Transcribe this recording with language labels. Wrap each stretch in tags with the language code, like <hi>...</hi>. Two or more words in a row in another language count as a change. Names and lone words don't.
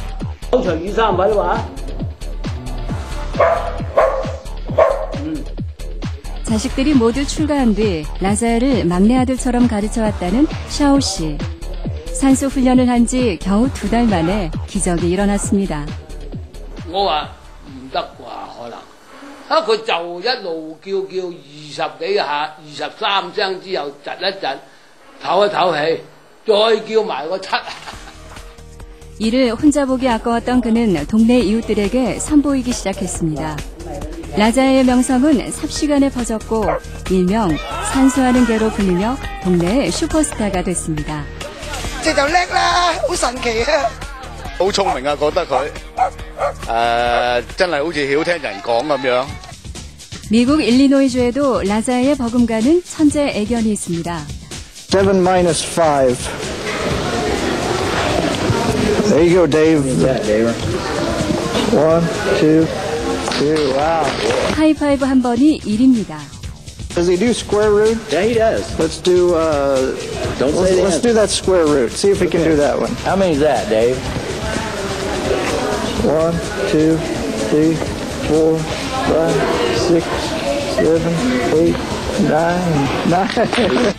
<ko>자식들이 모두 출가한 뒤 라자이를 막내 아들처럼 가르쳐왔다는 샤오 씨. 산수 훈련을 한 지 겨우 2달 만에 기적이 일어났습니다.</ko> <yue>我話唔得啩，可能佢就一路叫20幾下，23聲之後窒一窒，唞一唞氣，再叫埋個7。</yue> <ko>이를 혼자 보기 아까웠던 그는 동네 이웃들에게 선보이기 시작했습니다. 라자의 명성은 삽시간에 퍼졌고 일명 산수하는 개로 불리며 동네의 슈퍼스타가 됐습니다.</ko> <yue>即就叻啦，好神奇啊！好聰明啊，覺得佢真係好似曉聽人講咁樣。</yue> <ko>미국 일리노이주에도 라자의 버금가는 천재 애견이 있습니다.</ko> <en>7 minus 5. There you go, Dave. 1, 2, 3. Wow.</en> <ko>하이파이브 한 번이 1입니다.</ko> <en>Does he do square root? Yeah, he does. Let's do. Don't say the let's answer. do that square root. See if we can do that one. How many is that, Dave? 1, 2, 3, 4, 5, 6, 7, 8, 9.</en>